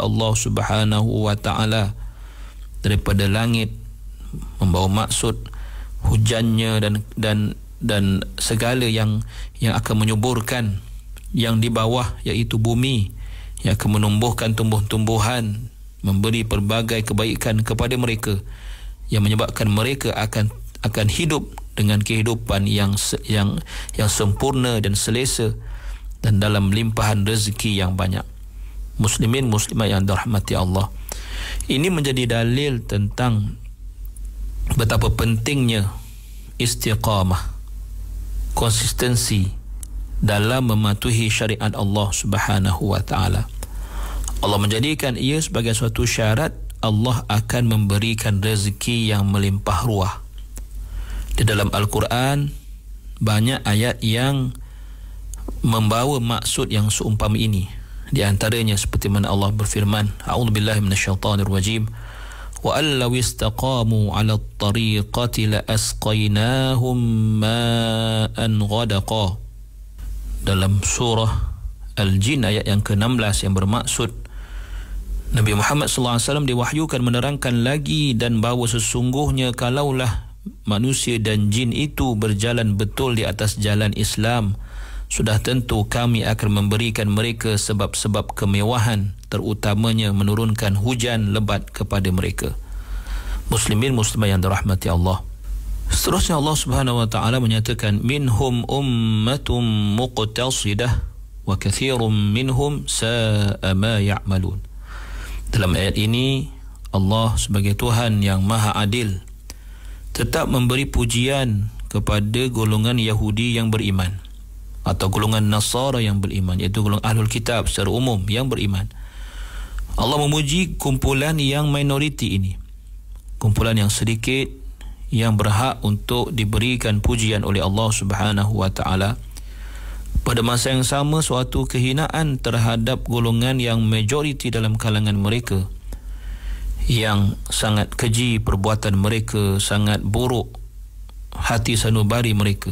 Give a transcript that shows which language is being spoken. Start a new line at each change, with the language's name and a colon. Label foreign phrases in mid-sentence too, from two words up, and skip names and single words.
Malay: Allah
Arabic: سبحانه وتعالى,
Malay: daripada langit, membawa maksud hujannya dan segala yang akan menyuburkan yang di bawah, iaitu bumi, yang akan menumbuhkan tumbuh-tumbuhan, memberi pelbagai kebaikan kepada mereka, yang menyebabkan mereka akan hidup dengan kehidupan yang sempurna dan selesa dan dalam limpahan rezeki yang banyak. Muslimin muslimat yang dirahmati Allah, ini menjadi dalil tentang betapa pentingnya istiqamah, konsistensi dalam mematuhi syariat Allah
Arabic: سبحانه وتعالى.
Malay: Allah menjadikan ia sebagai suatu syarat Allah akan memberikan rezeki yang melimpah ruah. Di dalam Al-Quran banyak ayat yang membawa maksud yang seumpama ini. Di antaranya seperti mana Allah berfirman,
Arabic: أعوذ بالله من الشيطان الرجيم، ولو استقاموا على الطريقة لأسقيناهم ماء غدقا.
Malay: Dalam surah Al-Jin ayat yang ke-16 yang bermaksud Nabi Muhammad SAW diwahyukan menerangkan lagi, dan bahawa sesungguhnya kalaulah manusia dan jin itu berjalan betul di atas jalan Islam, sudah tentu kami akan memberikan mereka sebab-sebab kemewahan, terutamanya menurunkan hujan lebat kepada mereka. Muslimin muslimat yang dirahmati Allah. Seterusnya Allah
Arabic: سبحانه وتعالى
Malay: menyatakan,
Arabic: منهم أمة مقتصدة وكثير منهم ساء ما يعملون.
Malay: Dalam ayat ini Allah sebagai Tuhan yang Maha Adil tetap memberi pujian kepada golongan Yahudi yang beriman, atau golongan Nasara yang beriman, iaitu golongan Ahlul Kitab secara umum yang beriman. Allah memuji kumpulan yang minoriti ini, kumpulan yang sedikit yang berhak untuk diberikan pujian oleh Allah
Arabic: سبحانه وتعالى.
Malay: Pada masa yang sama, suatu kehinaan terhadap golongan yang majoriti dalam kalangan mereka, yang sangat keji perbuatan mereka, sangat buruk hati sanubari mereka.